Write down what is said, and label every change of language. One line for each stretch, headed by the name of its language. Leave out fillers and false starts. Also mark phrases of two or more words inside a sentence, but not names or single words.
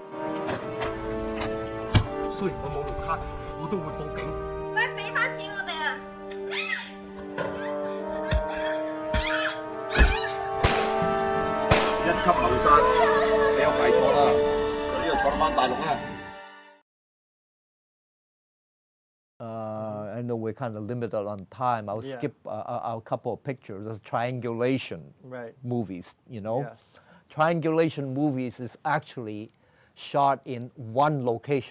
Cantonese: 雖然我冇綠卡，我都會報警。快俾翻錢我哋啊！一級謀殺，你有排坐啦，呢度坐得翻大陸啦。
English: I know we're kind of limited on time. I'll skip a couple of pictures. There's triangulation movies, you know. Yes. Triangulation movies is actually shot in one location.